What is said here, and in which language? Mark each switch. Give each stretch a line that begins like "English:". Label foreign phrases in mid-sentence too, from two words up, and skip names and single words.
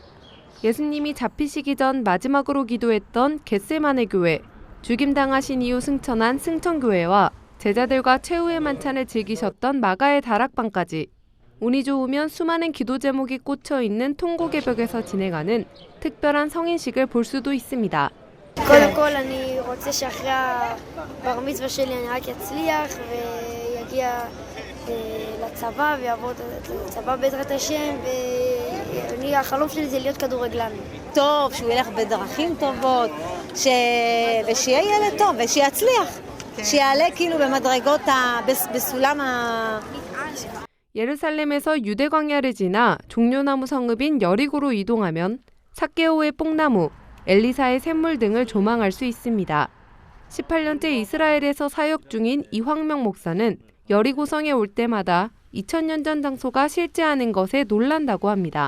Korean: 예수님이 잡히시기 전 마지막으로 기도했던 겟세마네 교회, 죽임당하신 이후 승천한 승천교회와 제자들과 최후의 만찬을 즐기셨던 마가의 다락방까지 운이 좋으면 수많은 기도 제목이 꽂혀 있는 통곡의 벽에서 진행하는 특별한 성인식을 볼 수도 있습니다.
Hebrew: קודם כל אני רוצה שאחרי הבר מצווה שלי אני רק אצליח ויגיע לצבא ויעבור את הצבא בעזרת השם החלום שלי זה להיות כדורגלן. טוב, שהוא ילך בדרכים טובות, ושיהיה ילד טוב ושיצליח, שיעלה כאילו במדרגות בסולם
Korean: 예루살렘에서 유대 광야를 지나 종려나무 성읍인 여리고로 이동하면 삭개오의 뽕나무, 엘리사의 샘물 등을 조망할 수 있습니다. 18년째 이스라엘에서 사역 중인 이황명 목사는 여리고성에 올 때마다 2000년 전 장소가 실제하는 것에 놀란다고 합니다.